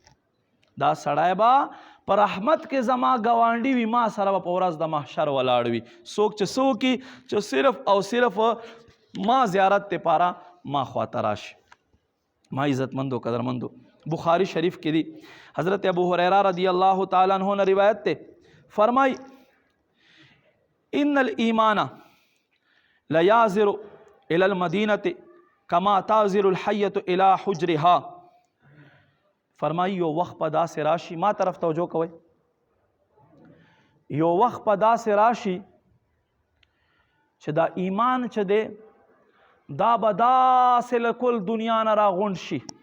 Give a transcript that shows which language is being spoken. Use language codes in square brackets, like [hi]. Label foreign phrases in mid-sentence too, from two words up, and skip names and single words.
[ps] دا سړی به په رحمت کې زما ګاونډي وي، ما سره به په ورځ د محشر ولاړ وي. څوک چې څه وکړي چې صرف او صرف ما زیارت دپاره ما خواته راشي. ما عزتمندو قدرمندو بخاری شریف کې دی [ur] حضرت ابو هریرہ [ar] رضی اللہ تعالیٰ عنہ [ur] نے روایت تے فرمائی [ar] ان الایمان لیازر الی المدینة کما تازر الحیة الی حجرها. [ps] فرمائی یو وقت په داسې راشي، ما طرف توجه کوئ، یو وقت په داسې راشي چې دا ایمان چې دی دا به داسې له کل دنیا نه راغونډ شي.